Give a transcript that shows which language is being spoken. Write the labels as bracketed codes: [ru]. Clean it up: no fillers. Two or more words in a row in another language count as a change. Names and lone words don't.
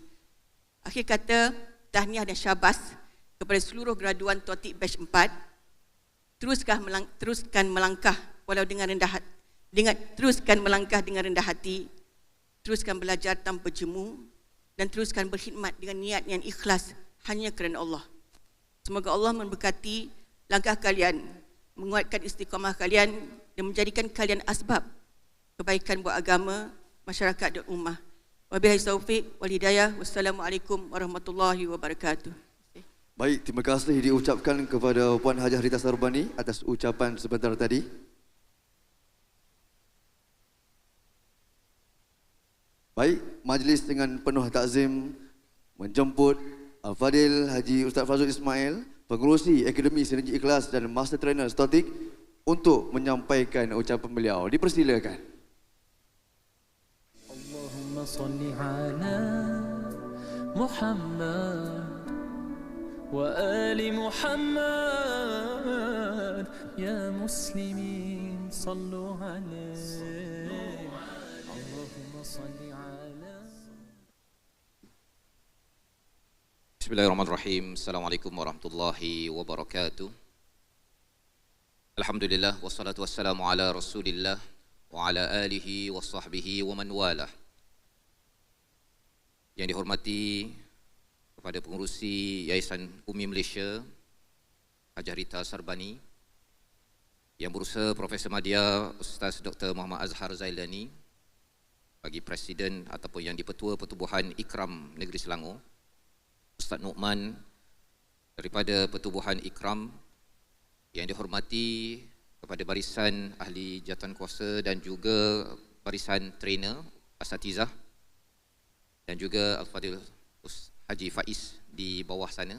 [ms] Akhir kata, tahniah dan syabas kepada seluruh graduan Totik Batch 4. Teruskan melangkah walau dengan rendah hati. Teruskan melangkah dengan rendah hati. Teruskan belajar tanpa jemu dan teruskan berkhidmat dengan niat yang ikhlas hanya kerana Allah. Semoga Allah memberkati langkah kalian, menguatkan istiqamah kalian dan menjadikan kalian asbab kebaikan buat agama, masyarakat dan ummah. [ar] وبالله التوفيق والهداية. والسلام عليكم ورحمة الله وبركاته. [ms] Baik, terima kasih diucapkan kepada Puan Hajah Rita Sarbani atas ucapan sebentar tadi. Baik, majlis dengan penuh takzim menjemput Al-Fadil Haji Ustaz Fazul Ismail, pengerusi Akademi Sinergi Ikhlas dan [en] Master Trainer [ms] Totik, untuk menyampaikan ucapan beliau. Dipersilakan. [ar] اللهم صل على محمد وآل محمد يا مسلمين صلوا عليه. اللهم صل على. بسم الله الرحمن الرحيم. السلام عليكم ورحمة الله وبركاته الحمد لله والصلاة والسلام على رسول الله وعلى آله وصحبه ومن والاه. [ms] Yang dihormati kepada pengurusi Yayasan Umi Malaysia Hajah Rita Sarbani, Yang Berusaha Profesor Madya Ustaz Dr. Muhammad Azhar Zailani, bagi Presiden ataupun Yang di-Pertua Pertubuhan Ikram Negeri Selangor, Ustaz Nu'man daripada Pertubuhan Ikram, yang dihormati kepada barisan ahli jawatankuasa dan juga barisan trainer asatizah, dan juga Al-Fadil Haji Faiz di bawah sana.